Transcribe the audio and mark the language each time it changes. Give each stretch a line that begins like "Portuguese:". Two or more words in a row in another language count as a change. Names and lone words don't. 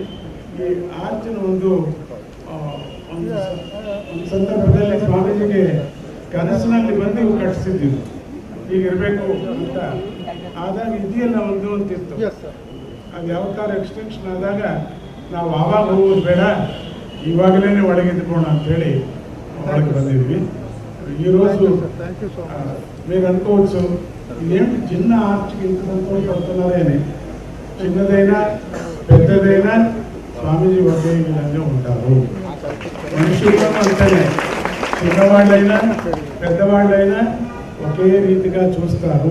Kannada: ಈ ಆರ್ಚಿನ ಒಂದು ಸಂದರ್ಭದಲ್ಲಿ ಸ್ವಾಮೀಜಿಗೆ ಕನಸಿನಲ್ಲಿ ಬಂದು ಇವು ಕಟ್ಟಿಸಿದ್ದೀವಿ, ಹೀಗಿರಬೇಕು ಅಂತ. ಆದಾಗ ಇದೆಯಲ್ಲ ಒಂದು ಅಂತಿತ್ತು. ಅದು ಯಾವತ್ತಾರು ಎಕ್ಸ್ಟೆನ್ಷನ್ ಆದಾಗ ನಾವು ಆವಾಗ ಹೋಗೋದು ಬೇಡ, ಇವಾಗಲೇ ಒಳಗಿದ್ದುಕೋಣ అంతేಳಿ ಒಳಗೆ ಬಂದಿದ್ವಿ.
Telugu: ఈరోజు మీరు అనుకోవచ్చు ఇదేంటి చిన్న ఆర్చ్కి ఇంత సంతోషపడుతున్నారని. చిన్నదైనా పెద్దదైనా స్వామీజీ ఒకే విధంగా ఉంటారు. మనుషుల్లో అంతేనే, చిన్నవాళ్ళైనా పెద్దవాళ్ళైనా ఒకే రీతిగా చూస్తారు.